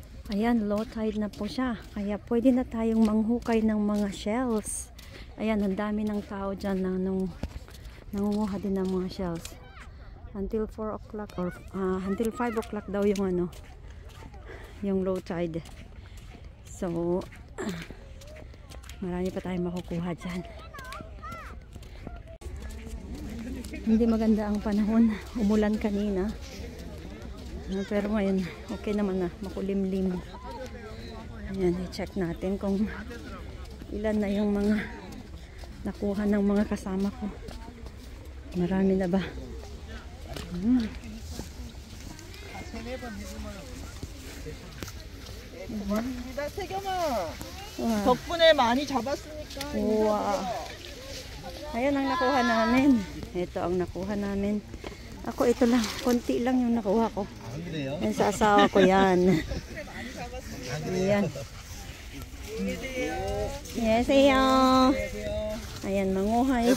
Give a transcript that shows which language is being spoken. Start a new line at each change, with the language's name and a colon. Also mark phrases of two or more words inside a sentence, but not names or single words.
Filipino: Ayan, low tide na po siya. Kaya pwede na tayong manghukay ng mga shells. Ayan, ang dami ng tao dyan na nangunguha din ng mga shells.
English: Until 4 o'clock or until 5 o'clock
Filipino: daw yung ano, yung low tide. So, marami pa tayong makukuha dyan. Hindi maganda ang panahon. Umulan kanina. Pero ngayon, okay naman na. Makulimlim. Ayan, i-check natin kung ilan na yung mga nakuha ng mga kasama ko. Marami na ba?
Korean: 덕분에 많이 잡았으니까. 우와.
Filipino: Ayan ang nakuha namin. Ito ang nakuha namin. Ako ito lang. Konti lang yung nakuha ko. Yan sa asawa ko yan. Ayan. Yes, ayan, manguhay.